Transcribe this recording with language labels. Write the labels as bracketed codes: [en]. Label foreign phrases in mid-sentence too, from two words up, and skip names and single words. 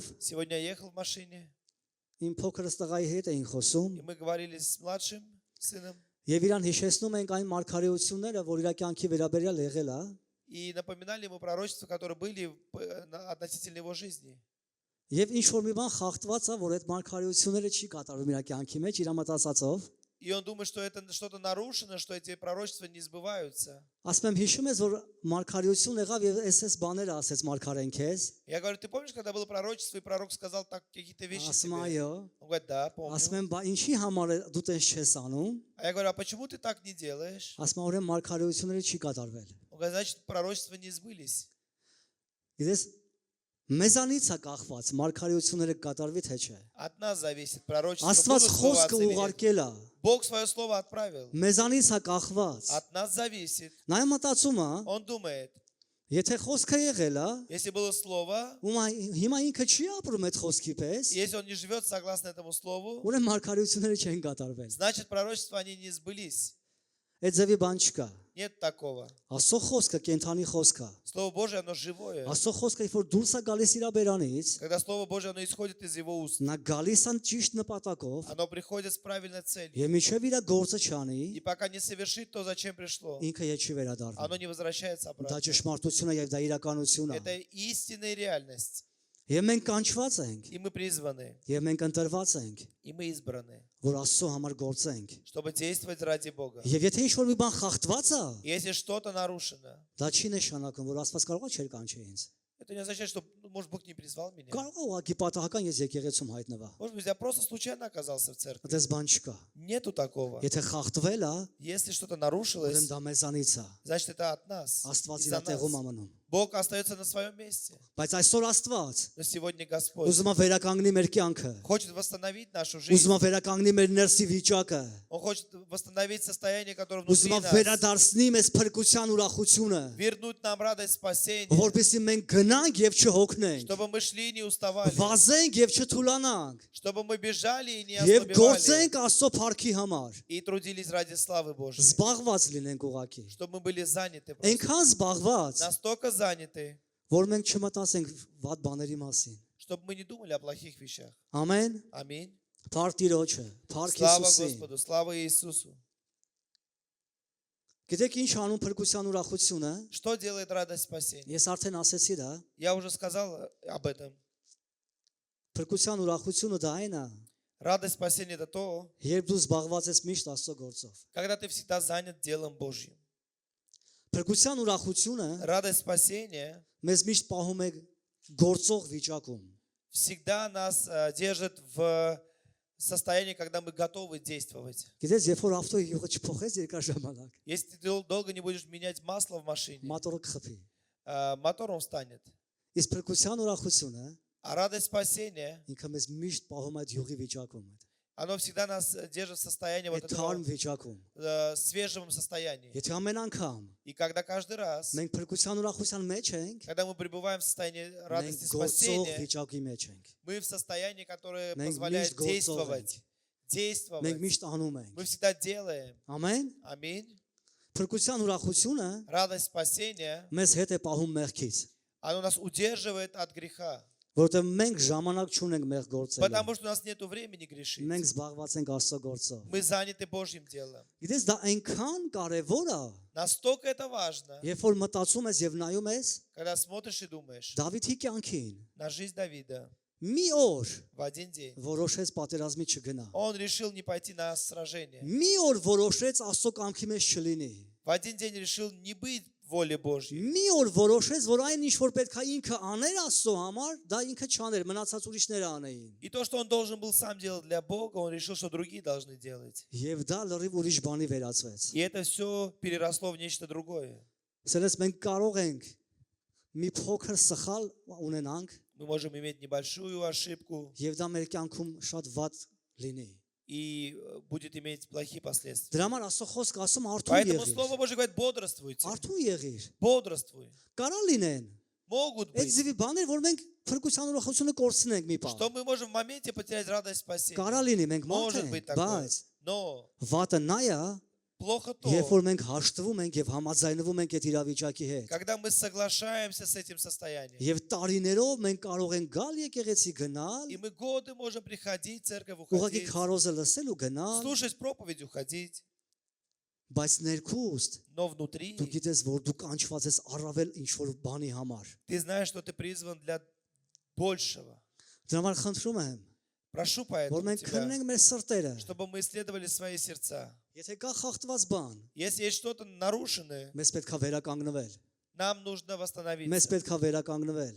[ru] Сегодня я ехал в машине, [hy] իմ փոքրս տղայի հետ էինք խոսում, [ru] и мы говорили с младшим сыном, [hy] եւ իրան հիշեցնում ենք այն մարգարեությունները, որ իր կյանքի վերաբերյալ եղել է, [ru] и напоминали ему пророчества, которые были относительно его жизни. [hy] եւ ինչ որ մի բան խախտված է, որ այդ մարգարեությունները չի կատարվում իր կյանքի մեջ, իր մտածածով։ [ru] И он думает, что это что-то нарушено, что эти пророчества не сбываются. [hy] Ասում եմ, հիշում ես, որ մարգարեություն եղավ եւ SS բաները ասեց մարգարեն քեզ։ [ru] Я говорю, ты помнишь, когда было пророчество, и пророк сказал так какие-то вещи [hy] Ասում [ru] тебе? [hy] այո։ [ru] Он говорит, да, [hy] Ասում [ru] помню. [hy] եմ, բա ինչի համար է դու տես չես անում։ [ru] А я говорю, а почему ты так не делаешь? [hy] Ասում եմ, ուրեմն մարգարեությունները չի կատարվել։ [ru] Он говорит, значит, пророчества не сбылись. [hy] Գիտես, մեզանից է կախված մարգարեությունները կատարվի թե չէ։ [ru] От нас зависит, пророчество [hy] Աստված [ru] будут [hy] խոսքը [ru] сбываться или нет. [hy] ուղարկել է։ [ru] Бог свое слово отправил. [hy] Մեզանից է կախված։ [ru] От нас зависит. [hy] Նա մտածում է, [ru] Он думает, [hy] եթե խոսքը եղել է, [ru] если было слово, [hy] հիմա ինքը չի ապրում այդ խոսքի պես, [ru] если он не живет согласно этому слову, [hy] ուրեմն մարգարեությունները չեն կատարվել։ [ru] значит, пророчества они не сбылись. [hy] Այդ ձևի բան չկա։ [ru] Нет такого. [hy] Աստծո խոսքը կենթանի խոսք է։ [ru] Слово Божие, оно живое. [hy] Աստծո խոսքը երբ որ դուրս է գալիս իր բերանից, [ru] Когда Слово Божие, оно исходит из его уст, [hy] նա գալիս է ճիշտ նպատակով, [ru] оно приходит с правильной целью. [hy] եւ մինչեւ իր գործը չանի, [ru] И пока не совершит то, зачем пришло, [hy] ինքը ետ չի վերադառնում։ [ru] оно не возвращается [hy] Դա [ru] обратно. [hy] ճշմարտություն է եւ դա իրականություն է։ [ru] Это истинная реальность. [hy] Եվ մենք կանչված ենք, [ru] И мы призваны, [hy] եւ մենք ընտրված ենք, [ru] и мы избраны, [hy] որ Աստծո համար գործենք։ [ru] чтобы действовать ради Бога. [hy] Եվ եթե ինչ-որ մի բան խախտված է, [ru] Если что-то нарушено, [hy] դա չի նշանակում, որ Աստված կարող է չէր կանչի ինձ։ [ru] это не означает, что, может, Бог не призвал меня. [hy] Կարող է ուղղակի պատահական ես եկեղեցում հայտնվա։ [ru] Может быть, я просто случайно оказался в церкви. [hy] Այդպես բան չկա։ [ru] Нету такого. [hy] Եթե խախտվել է, [ru] Если что-то [hy] ուրեմն [ru] нарушилось, [hy] դա մեզանից է։ [ru] значит, это от нас. [hy] Աստված [ru] из-за [hy] իր տեղում [ru] нас. [hy] է մնում։ [ru] Бог остается на своем месте. [hy] Բայց այսօր Աստված [ru] Но сегодня Господь [hy] ուզում է վերականգնի մեր կյանքը։ [ru] хочет восстановить нашу жизнь. [hy] Ուզում է վերականգնի մեր ներսի վիճակը։ [ru] Он хочет восстановить состояние, которое [hy] Ուզում [ru] внутри [hy] է [ru] нас. [hy] վերադարձնի մեզ փրկության ուրախությունը, [ru] Вернуть нам радость спасения. [hy] որպեսզի մենք գնանք եւ չհոգնենք, [ru] Чтобы мы шли и не уставали. [hy] վազենք եւ չթուլանանք, [ru] Чтобы мы бежали и не [hy] եւ [ru] ослабевали. [hy] գործենք Աստծո փառքի համար։ [ru] И трудились ради славы Божьей. [hy] Զբաղված լինենք ուղակի։ [ru] Чтобы мы были заняты. просто. [hy] Այնքան զբաղված, [ru] Настолько заняты, [hy] որ մենք չմտածենք վատ բաների մասին։ [ru] чтобы мы не думали о плохих вещах. [hy] Ամեն։ [ru] Аминь. [hy] Փառք Տիրոջը, փառք [ru] Слава [hy] Հիսուսին։ [ru] Господу, слава Иисусу. [hy] Գիտեք ինչ անում փրկության ուրախությունը։ [ru] Что делает радость спасения? [hy] Ես արդեն ասեցի դա։ [ru] Я уже сказал об этом. [hy] Փրկության ուրախությունը դա այն է, [ru] Радость спасения это то, [hy] երբ դու զբաղված ես միշտ Աստծո գործով։ [ru] когда ты всегда занят делом Божьим. [hy] Փրկության ուրախությունը [ru] Радость спасения [hy] մեզ միշտ պահում է գործող վիճակում։ [ru] всегда нас держит в состоянии, когда мы готовы действовать. [hy] Գիտես, երբ որ ավտոյի յուղը չփոխես երկար ժամանակ, [ru] Если ты долго не будешь менять масло в машине, [hy] մոտորը կխփի։ [ru] мотор он встанет. [hy] Իսկ փրկության ուրախությունը [ru] А радость спасения, [hy] ինքը մեզ միշտ պահում է այդ յուղի վիճակում, [ru] оно всегда нас держит в состоянии вот [hy] այդ թարմ [ru] этого [hy] վիճակում։ [ru] свежем состоянии. [hy] Եթե ամեն անգամ [ru] И когда каждый раз, [hy] մենք փրկության ուրախության մեջ ենք, [ru] когда мы пребываем в состоянии [hy] մենք [ru] радости [hy] գործող [ru] спасения, [hy] վիճակի մեջ ենք։ [ru] мы в состоянии, которое [hy] Մենք [ru] позволяет [hy] միշտ գործող [ru] действовать. [hy] ենք։ Մենք [ru] Действовать. [hy] միշտ անում ենք։ [ru] Мы всегда делаем. [hy] Ամեն։ [ru] Аминь. [hy] Փրկության ուրախությունը [ru] Радость спасения, [hy] մեզ հետ է պահում մեղքից, [ru] оно нас удерживает от греха. [hy] որովհետև մենք ժամանակ չունենք մեղ գործելու։ [ru] Потому что у нас нет времени грешить. [hy] Մենք զբաղված ենք Աստծո գործով։ [ru] Мы заняты Божьим делом. [hy] Գիտես, դա այնքան կարևոր է, [ru] Настолько это важно, [hy] երբ որ մտածում ես եւ նայում ես [ru] когда смотришь и думаешь [hy] Դավիթի կյանքին, [ru] на жизнь Давида. [hy] մի օր [ru] В один день [hy] որոշեց պատերազմի չգնա։ [ru] он решил не пойти на сражение. [hy] Մի օր որոշեց Աստծո կամքի մեջ չլինի։ [ru] В один день решил не быть в воле Божьей. [hy] Մի օր որոշեց, որ այն ինչ որ պետք է ինքը աներ Աստծո համար, դա ինքը չաներ, մնացած ուրիշները անեին։ [ru] И то, что он должен был сам делать для Бога, он решил, что другие должны делать. [hy] Եվ դա լրիվ ուրիշ բանի վերածվեց։ [ru] И это все переросло в нечто другое. [hy] Սերես մենք կարող ենք մի փոքր սխալ ունենանք [ru] Мы можем иметь небольшую ошибку, [hy] եւ դա մեր կյանքում շատ վատ լինի։ [ru] и будет иметь плохие последствия. [hy] Դրա համար Աստծո խոսքը ասում արթուն [ru] Поэтому [hy] եղիր։ [ru] Слово Божье говорит, бодрствуйте. [hy] Արթուն եղիր։ [ru] Бодрствуй. [hy] Կարա լինեն [ru] Могут [hy] այդ [ru] быть, [hy] ձևի բաներ, որ մենք փրկության ուրախությունը կորցնենք մի բան։ [ru] что мы можем в моменте потерять радость спасения. [hy] Կարա լինի մենք մարդ [ru] Может быть [hy] ենք, [ru] такое. [hy] բայց [ru] Но [hy] վատը նա է, [ru] плохо то, [hy] երբ որ մենք հաշտվում ենք եւ համաձայնվում ենք այդ իրավիճակի հետ։ [ru] когда мы соглашаемся с этим состоянием. [hy] Եվ տարիներով մենք կարող ենք գալ եկեղեցի գնալ, [ru] И мы годы можем приходить в церковь, [hy] ուղղակի [ru] уходить, [hy] քարոզը լսել ու գնալ, [ru] слушать проповедь, уходить. [hy] բայց ներքուստ [ru] Но внутри [hy] դու գիտես, որ դու կանչված ես առավել ինչ որ բանի համար։ [ru] ты знаешь, что ты призван для большего. [hy] Դրա համար խնդրում եմ, [ru] Прошу [hy] որ [ru] поэтому [hy] մենք [ru] тебя, [hy] քննենք մեր սրտերը։ [ru] чтобы мы исследовали свои сердца. [hy] Եթե կա խախտված բան, [ru] Если есть что-то нарушенное, [hy] մեզ պետք է վերականգնվել։ [ru] нам нужно [hy] Մեզ [ru] восстановиться. [hy] պետք է վերականգնվել։